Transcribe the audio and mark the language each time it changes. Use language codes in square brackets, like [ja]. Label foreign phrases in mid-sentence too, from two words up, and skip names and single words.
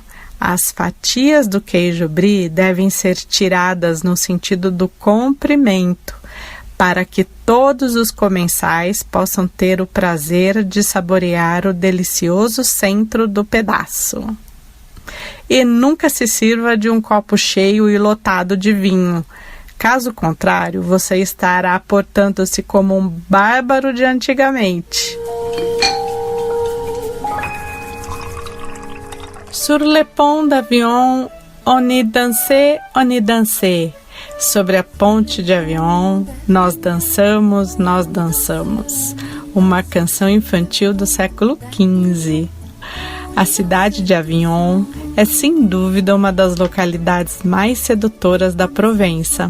[pt] As fatias do queijo brie devem ser tiradas no sentido do comprimento, para que todos os comensais possam ter o prazer de saborear o delicioso centro do pedaço. E nunca se sirva de um copo cheio e lotado de vinho. Caso contrário, você estará portando-se como um bárbaro de antigamente. [fr] Sur le pont d'avion, on y dansait, on y dansait. [pt] Sobre a ponte de Avignon, nós dançamos, nós dançamos. Uma canção infantil do século XV. A cidade de Avignon é sem dúvida uma das localidades mais sedutoras da Provença.